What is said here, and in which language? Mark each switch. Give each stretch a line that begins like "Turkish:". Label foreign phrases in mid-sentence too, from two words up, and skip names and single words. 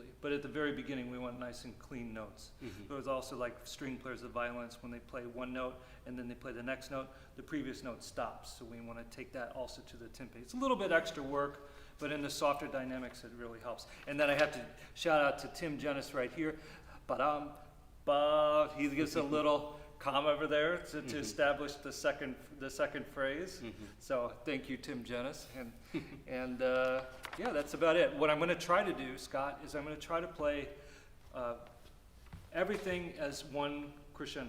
English: But at the very beginning, we want nice and clean notes. There's also like string players of violins, when they play one note and then they play the next note, the previous note stops. So we want to take that also to the timpani. It's a little bit extra work, but in the softer dynamics, it really helps. And then I have to shout out to Tim Jennis right here. Ba-dum, ba. He gives a little comma over there to establish the second phrase. So thank you, Tim Jennis, and yeah, that's about it. What I'm going to try to do, Scott, is I'm going to try to play everything as one crescendo.